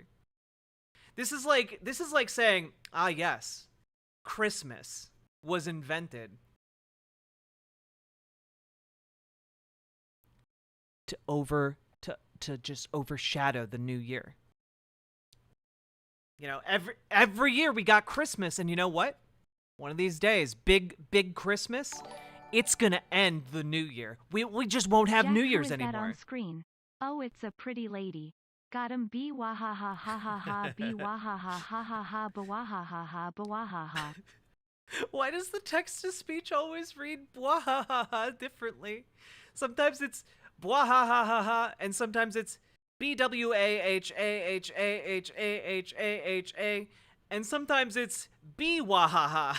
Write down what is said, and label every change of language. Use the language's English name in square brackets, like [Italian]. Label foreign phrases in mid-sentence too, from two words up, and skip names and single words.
[English] This is like saying, yes, Christmas was invented to just overshadow the new year. You know, every year we got Christmas, and you know what? One of these days, big Christmas, it's gonna end the new year. We just won't have Jack, New Year's who is anymore. That on screen? Oh, it's a pretty lady. Got him. Be wahaha ha ha ha. Be wahaha ha ha ha. Ba wahaha ha ba wahaha. Why does the text-to-speech always read bwahaha differently? Sometimes it's bwahaha, and sometimes it's BWAHAHAHAHAHA, and sometimes it's bwahaha.